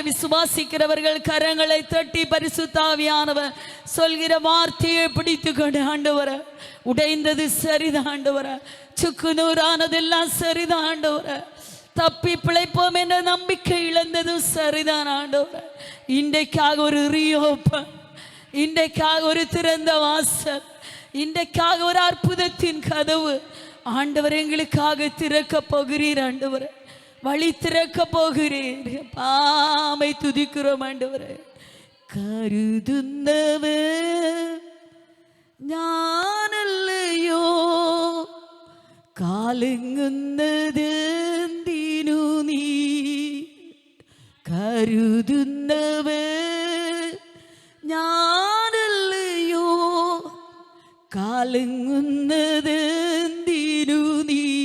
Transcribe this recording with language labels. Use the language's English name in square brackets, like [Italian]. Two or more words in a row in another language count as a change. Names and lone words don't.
[Tamil] விசுவாசிக்கிறவர்கள் கரங்களை தட்டி பரிசுத்த ஆவியானவர் சொல்கிற வார்த்தையை பிடித்து கொண்டு, ஆண்டவரே உடைந்தது சரிதான், ஆண்டவரே சுக்குநூறானதெல்லாம் சரிதான், ஆண்டவரே தப்பி பிழைப்போம் என்ற நம்பிக்கை இழந்ததும் சரிதான், ஆண்டவரே இன்றைக்காக ஒரு ரீஓப்பன், இன்றைக்காக ஒரு திறந்த வாசல், இன்றைக்காக ஒரு அற்புதத்தின் கதவு ஆண்டவர் எங்களுக்காக திறக்க போகிறீர். ஆண்டவர் வழி திறக்க போகிறீர். பாமை துதிக்கிறோம் ஆண்டவரே. [Malayalam] കരുതുന്നവൻ ഞാനല്ലയോ, കാലുങ്ങുന്നതെന്തിനു നീ, കരുതുന്നവൻ ഞാനല്ലയോ, കാലുങ്ങുന്നതെന്തിനു നീ,